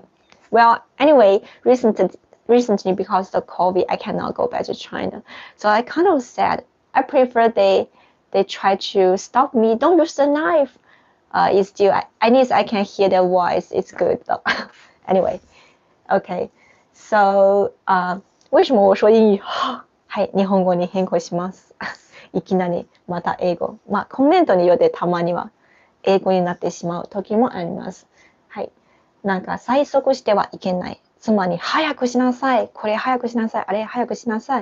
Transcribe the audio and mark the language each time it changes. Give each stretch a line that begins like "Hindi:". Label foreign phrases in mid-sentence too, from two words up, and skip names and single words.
English: Well, anyway, recently because of the COVID, I cannot go back to China. So I kind of sad. I prefer they try to stop me. Don't use the knife. It's still, at least I can hear their voice. It's good though. Anyway, okay. So,
Chinese: 为什么我说英语？
Japanese: はい、日本語に変更します。いきなりまた英語。まあ、コメントによってたまには英語になってしまう時もあります。はい。なんか催促してはいけない。つまり、早くしなさい。これ早くしなさい。あれ早くしなさい。